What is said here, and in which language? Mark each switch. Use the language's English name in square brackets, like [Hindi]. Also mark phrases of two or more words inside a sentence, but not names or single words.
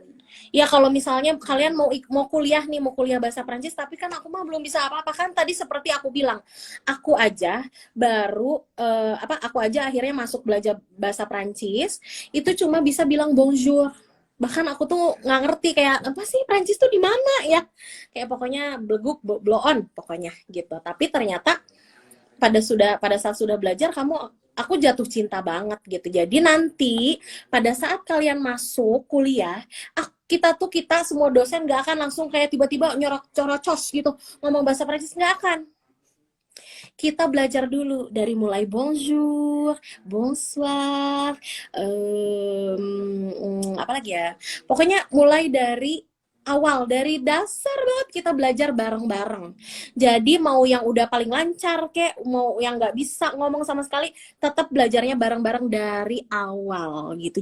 [Indonesian] ya kalau misalnya kalian mau kuliah bahasa Prancis, tapi kan aku mah belum bisa apa-apa kan, tadi seperti aku bilang, aku aja akhirnya masuk belajar bahasa Prancis, itu cuma bisa bilang bonjour. Bahkan aku tuh nggak ngerti kayak apa sih Prancis tuh di mana ya, kayak pokoknya bleguk blow on pokoknya gitu. Tapi ternyata pada saat sudah belajar aku jatuh cinta banget gitu. Jadi nanti pada saat kalian masuk kuliah, kita semua dosen nggak akan langsung kayak tiba-tiba corocos gitu ngomong bahasa Prancis, nggak akan. Kita belajar dulu dari mulai [French] bonjour, bonsoir, [Indonesian] apa lagi ya? Pokoknya mulai dari awal, dari dasar banget kita belajar bareng-bareng. Jadi mau yang udah paling lancar kek, mau yang nggak bisa ngomong sama sekali, tetap belajarnya bareng-bareng dari awal gitu.